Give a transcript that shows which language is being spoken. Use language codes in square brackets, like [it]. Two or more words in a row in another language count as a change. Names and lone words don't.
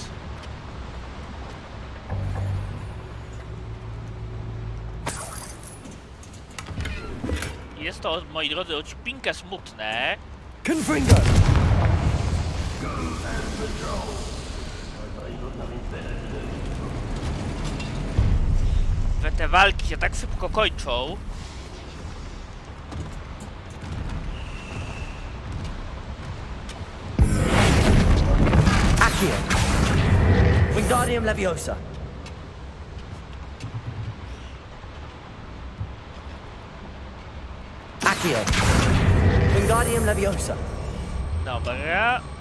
[pl] Jest to, moi drodzy, odcinkę smutne. Confringo. Że te walki się tak szybko kończą. Accio. Wingardium Leviosa. Accio. Wingardium Leviosa. Dobra.